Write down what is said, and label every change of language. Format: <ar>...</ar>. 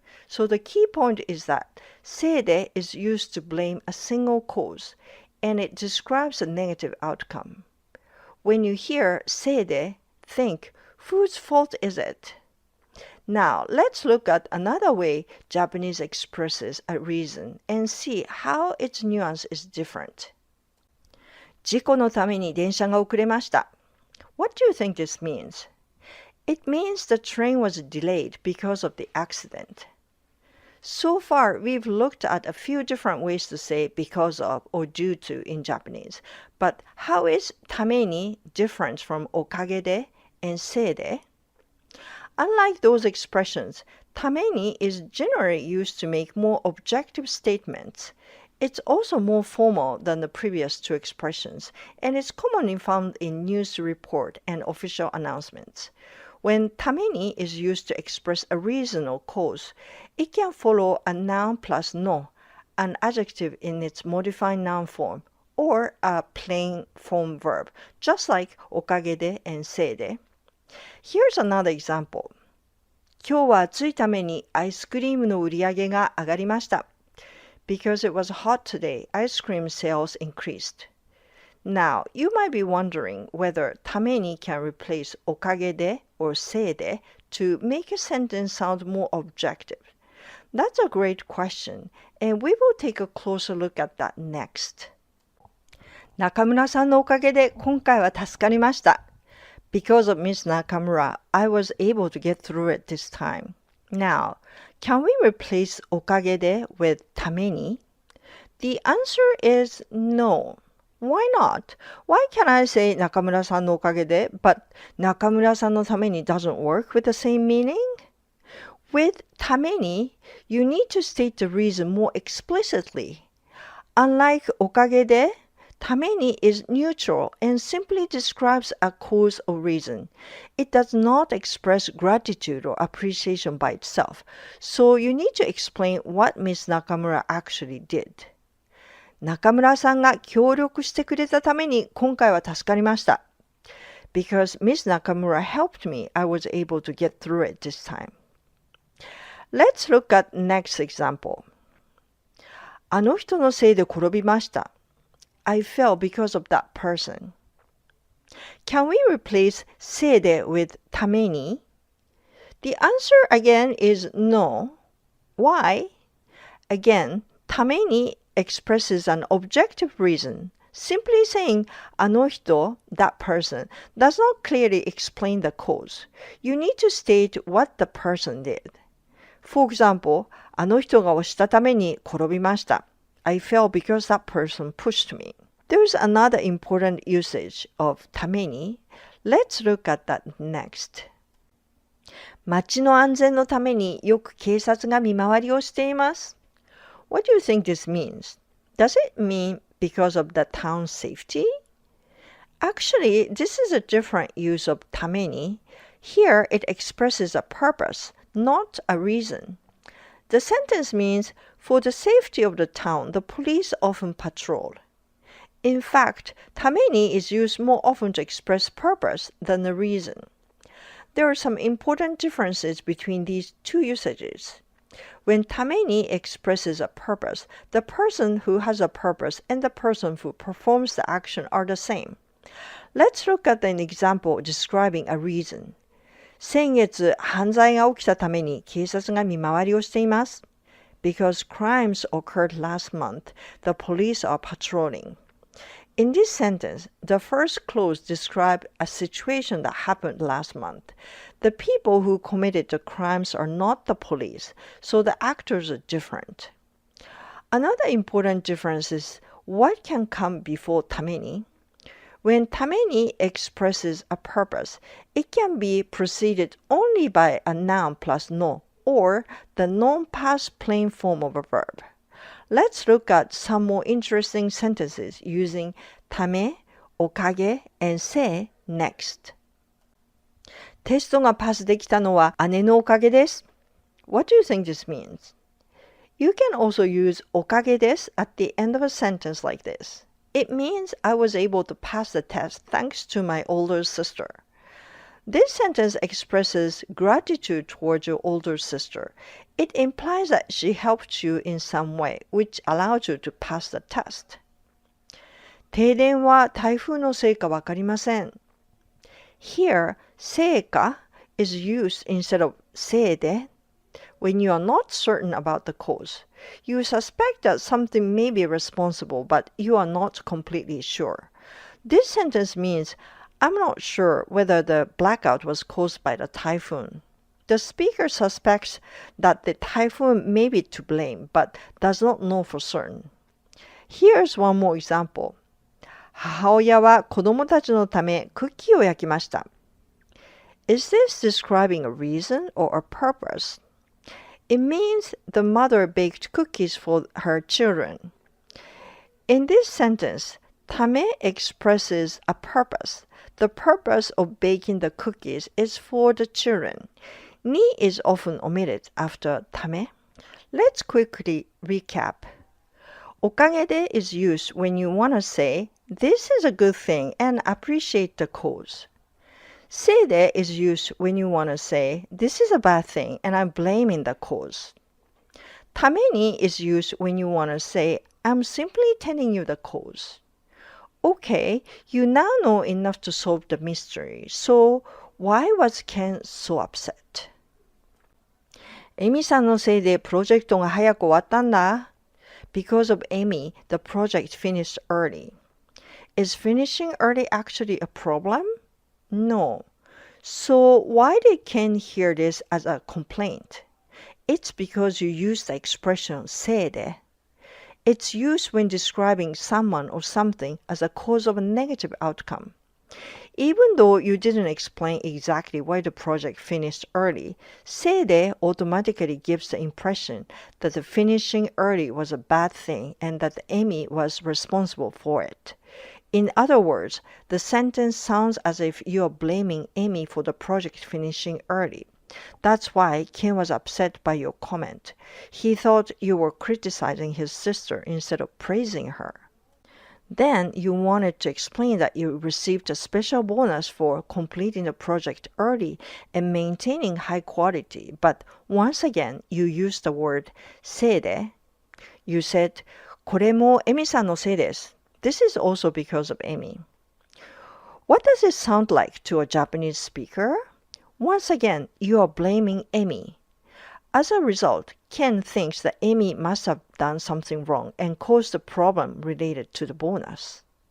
<en>So the key point is that せいで is used to blame a single cause, and it describes a negative outcome. When you hear せいで, think, whose fault is it? Now, let's look at another way Japanese expresses a reason and see how its nuance is different.</en> <ja>事故のために電車が遅れました。</ja> <en>What do you think this means? It means the train was delayed because of the accident. So far, we've looked at a few different ways to say because of or due to in Japanese. But how is ために different from おかげで and せいで? Unlike those expressions, ために is generally used to make more objective statements. It's also more formal than the previous two expressions, and is commonly found in news report and official announcements. When ために is used to express a reason or cause, it can follow a noun plus no, an adjective in its modified noun form, or a plain form verb, just like おかげで and せいで. Here's another example.</en> <ja>今日は暑いためにアイスクリームの売り上げが上がりました。</ja> <en>Because it was hot today, ice cream sales increased. Now, you might be wondering whether ために can replace おかげで or せいで to make a sentence sound more objective. That's a great question, and we will take a closer look at that next.</en> <ja>中村さんのおかげで今回は助かりました。</ja> <en>Because of Miss Nakamura, I was able to get through it this time. Now, can we replace おかげで with ために? The answer is no. Why not? Why can I say</en> <ja>中村さんのおかげで,</ja> <en>but</en> <ja>中村さんのために</ja> <en>doesn't work with the same meaning? With ために, you need to state the reason more explicitly. Unlike おかげで, ために is neutral and simply describes a cause or reason. It does not express gratitude or appreciation by itself, so you need to explain what Miss Nakamura actually did.</en> <ja>中村さんが協力してくれたために今回は助かりました。</ja> <en>Because Miss Nakamura helped me, I was able to get through it this time. Let's look at next example.</en> <ja>あの人のせいで転びました。</ja> <en>I fell because of that person. Can we replace せいで with ために? The answer again is no. Why? Again, ために expresses an objective reason. Simply saying あの人, that person, does not clearly explain the cause. You need to state what the person did. For example,</en> <ja>あの人が押したために転びました。</ja> <en>I fell because that person pushed me. There's another important usage of ために. Let's look at that next.</en> <ja>街の安全のためによく警察が見回りをしています。</ja> <en>What do you think this means? Does it mean because of the town's safety? Actually, this is a different use of ために. Here, it expresses a purpose, not a reason. The sentence means, for the safety of the town, the police often patrol. In fact, ために is used more often to express purpose than a reason. There are some important differences between these two usages. When ために expresses a purpose, the person who has a purpose and the person who performs the action are the same. Let's look at an example describing a reason.</en> <ja>先月、犯罪が起きたために警察が見回りをしています。</ja> <en>Because crimes occurred last month, the police are patrolling. In this sentence, the first clause describes a situation that happened last month. The people who committed the crimes are not the police, so the actors are different. Another important difference is what can come before ために. When ために expresses a purpose, it can be preceded only by a noun plus no, or the non-past plain form of a verb. Let's look at some more interesting sentences using ため、おかげ and せ next.</en> <ja>テストがパスできたのは姉のおかげです。</ja> <en>What do you think this means? You can also use おかげです at the end of a sentence like this. It means I was able to pass the test thanks to my older sister. This sentence expresses gratitude towards your older sister. It implies that she helped you in some way, which allowed you to pass the test.</en> <ja>停電は台風のせいかわかりません。</ja> <en>Here, せいか is used instead of せいで when you are not certain about the cause. You suspect that something may be responsible, but you are not completely sure. This sentence means, I'm not sure whether the blackout was caused by the typhoon. The speaker suspects that the typhoon may be to blame, but does not know for certain. Here's one more example.</en> <ja>母親は子供たちのためクッキーを焼きました。</ja> <en>Is this describing a reason or a purpose? It means the mother baked cookies for her children. In this sentence, ため expresses a purpose. The purpose of baking the cookies is for the children. Ni is often omitted after ため. Let's quickly recap. おかげで is used when you want to say, this is a good thing and appreciate the cause. せいで is used when you want to say, this is a bad thing and I'm blaming the cause. ために is used when you want to say, I'm simply telling you the cause. Okay, you now know enough to solve the mystery. So, why was Ken so upset?</en> <ja>エミさんのせいでプロジェクトが早く終わったんだ。</ja> <en>Because of Amy, the project finished early. Is finishing early actually a problem? No. So why did Ken hear this as a complaint? It's because you use the expression せいで. It's used when describing someone or something as a cause of a negative outcome. Even though you didn't explain exactly why the project finished early, せいで automatically gives the impression that the finishing early was a bad thing and that Amy was responsible for it. In other words, the sentence sounds as if you are blaming Amy for the project finishing early. That's why Ken was upset by your comment. He thought you were criticizing his sister instead of praising her. Then you wanted to explain that you received a special bonus for completing the project early and maintaining high quality, but once again you used the word せいで. You said,</en> <ja>これもエミさんのせいです.</ja> <en>This is also because of Amy. What does it sound like to a Japanese speaker? Once again, you are blaming Amy. As a result, Ken thinks that Amy must have done something wrong and caused the problem related to the bonus.</en>